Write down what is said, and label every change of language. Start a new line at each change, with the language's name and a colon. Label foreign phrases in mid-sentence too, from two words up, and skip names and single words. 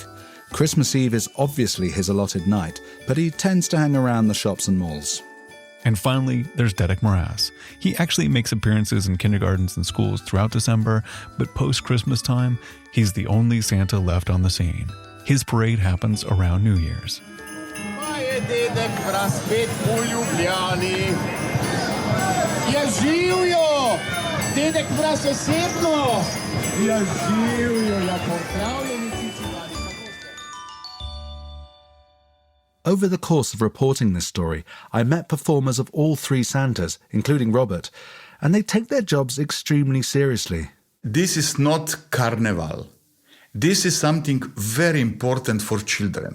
English: Christmas Eve is obviously his allotted night, but he tends to hang around the shops and malls. And finally, there's Dedek Mraz. He actually makes appearances in kindergartens and schools throughout December, but post-Christmas time, he's the only Santa left on the scene. His parade happens around New Year's.
Slovenian: Dedek Mraz spet v Ljubljani. Ja živijo! Dedek Mraz osebno! Ja živijo, ja pozdravljeni Cicinani.
English: Over the course of reporting this story, I met performers of all three Santas, including Robert, and they take their jobs extremely seriously. This is not carnival. This is something very important for children.